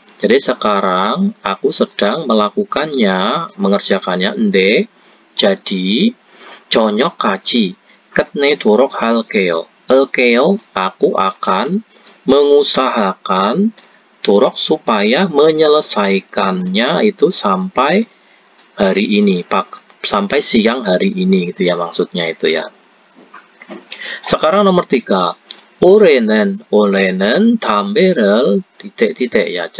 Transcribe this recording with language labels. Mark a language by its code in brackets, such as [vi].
[id] Jadi sekarang aku sedang melakukannya, mengerjakannya. [ko] 근데 jadi 저녁까지 끝내도록 할게요. [id] Aku akan mengusahakan, 도록 supaya menyelesaikannya itu sampai hari ini, sampai siang hari ini gitu ya, maksudnya itu ya. Sekarang nomor 3, [ko] 올해는 담배를 [id] titik-titik ya.